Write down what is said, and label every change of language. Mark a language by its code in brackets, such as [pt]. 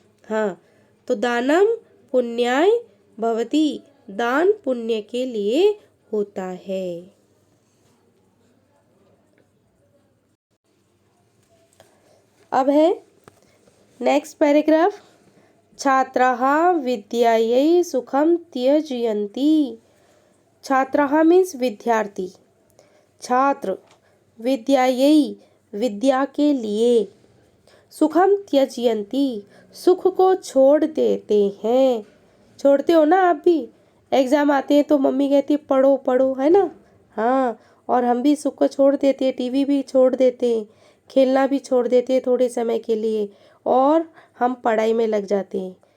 [hi] हाँ, तो [sa] दानम पुण्याय भवति, [hi] दान पुण्य के लिए होता है। अब है नेक्स्ट पैराग्राफ। [sa] छात्राः विद्यायै सुखम त्यजयन्ति। [hi] छात्राः मीन्स विद्यार्थी, छात्र, विद्यायै विद्या के लिए, [sa] सुखम त्यजयन्ति [hi] सुख को छोड़ देते हैं। छोड़ते हो ना आप भी? एग्जाम आते हैं तो मम्मी कहती है पढ़ो पढ़ो, है ना? हाँ, और हम भी सुख को छोड़ देते हैं, टीवी भी छोड़ देते हैं, खेलना भी छोड़ देते हैं थोड़े समय के लिए, और हम पढ़ाई में लग जाते हैं।